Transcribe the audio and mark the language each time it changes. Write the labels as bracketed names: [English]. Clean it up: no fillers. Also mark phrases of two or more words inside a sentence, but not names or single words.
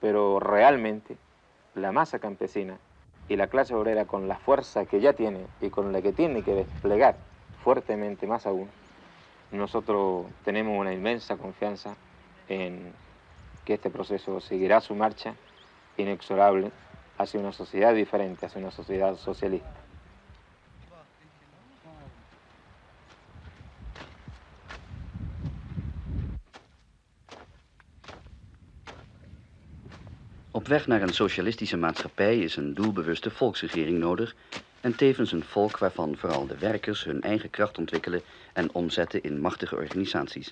[Spanish] pero realmente la masa campesina y la clase obrera, con la fuerza que ya tiene y con la que tiene que desplegar fuertemente más aún, nosotros tenemos una inmensa confianza en que este proceso seguirá su marcha inexorable hacia una sociedad diferente, hacia una sociedad socialista. [Dutch] Op weg naar een socialistische maatschappij is een doelbewuste volksregering nodig en tevens een volk waarvan vooral de werkers hun eigen kracht ontwikkelen en omzetten in machtige organisaties.